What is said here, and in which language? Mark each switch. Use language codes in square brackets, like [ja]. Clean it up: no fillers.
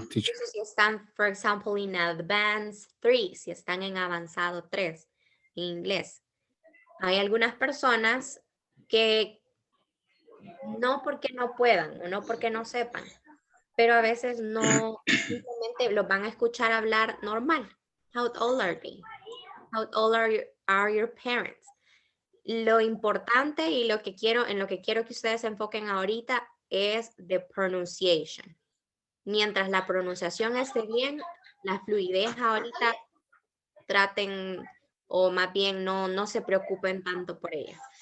[es] Incluso si están, por ejemplo, en Advanced 3, si están en avanzado 3 en inglés. Hay algunas personas que no porque no puedan o no porque no sepan, pero a veces no, simplemente los van a escuchar hablar normal. [en] How old are they? How old are your parents? [es] Lo importante y en lo que quiero que ustedes se enfoquen ahorita es [en] the pronunciation. [es] Mientras la pronunciación esté bien, la fluidez ahorita traten o más bien no se preocupen tanto por ella.